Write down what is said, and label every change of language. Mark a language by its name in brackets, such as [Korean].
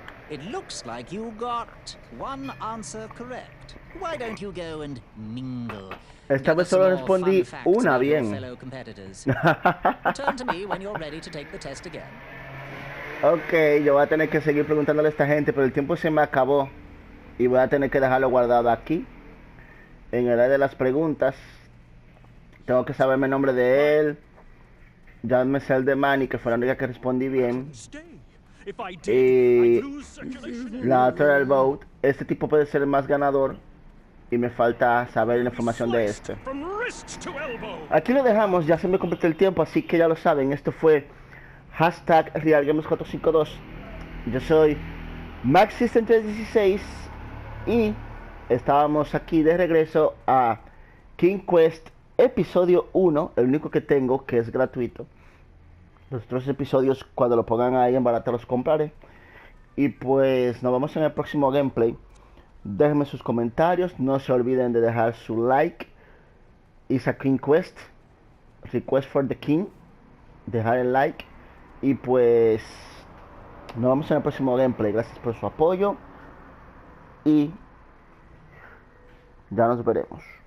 [English] It looks like you got 1 answer correct. Why don't you go and mingle? [Spanish] Esta vez solo respondí una bien. [English] Return to me when you're ready to take the test again. [Spanish] Ok, yo voy a tener que seguir preguntándole a esta gente, pero el tiempo se me acabó. Y voy a tener que dejarlo guardado aquí. En el área de las preguntas. Tengo que saberme el nombre de él. Ya me sé el de Manny, que fue la única que respondí bien. Y la otra del vote. Este tipo puede ser el más ganador. Y me falta saber la información de este. Aquí lo dejamos, ya se me completó el tiempo, así que ya lo saben. Esto fue hashtag RealGames452. Yo soy MaxSystem316 y estábamos aquí de regreso a King Quest episodio 1, el único que tengo que es gratuito. Los otros episodios, cuando lo pongan ahí en barata, los compraré. Y pues nos vemos en el próximo gameplay. Déjenme sus comentarios, no se olviden de dejar su like. [English] It's a King Quest, request for the King. [Spanish] Dejar el like. Y pues nos vemos en el próximo gameplay. Gracias por su apoyo. Y ya nos veremos.